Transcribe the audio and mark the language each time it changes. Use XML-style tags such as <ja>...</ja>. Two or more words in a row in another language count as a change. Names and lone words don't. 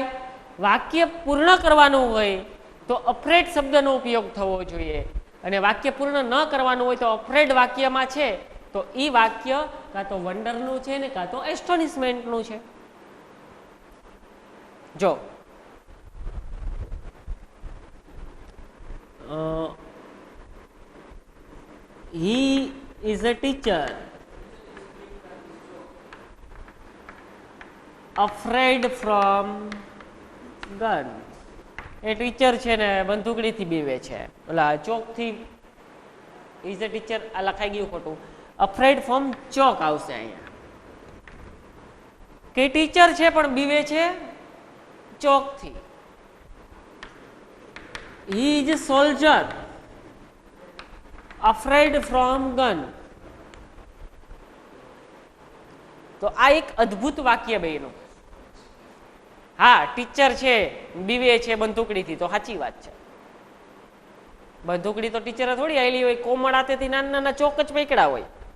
<gu>વાક્ય પૂર્ણ કરવાનું હોય તો અફ્રેડ શબ્દનો ઉપયોગ થવો જોઈએ, અને વાક્ય પૂર્ણ ન કરવાનું હોય તો અફ્રેડ વાક્યમાં છે તો એ વાક્ય કાં તો વન્ડરનું છે ને કાં તો એસ્ટોનિશમેન્ટનું છે.</gu> <en>જો he is a teacher afraid from gun.</en> <gu>એ ટીચર છે ને બંદૂકડીથી બીવે છે, ઓલા ચોકથી.</gu> <en>is a teacher</en> <gu>આ લખાઈ ગયું ખોટું,</gu> <en>afraid from chalk</en> <gu>આવશે અહીંયા. કે ટીચર છે પણ બીવે છે ચોકથી.</gu> <en>he is a soldier afraid from gun.</en> <gu>તો આ એક અદ્ભુત વાક્ય બન્યું. હા, ટીચર છે બીવે છે બંદૂકડીથી, તો સાચી વાત છે. બંદૂકડી તો ટીચરે થોડી આવેલી હોય, કોમળ હાથેથી નાના નાના ચોક જ પકડા હોય.</gu>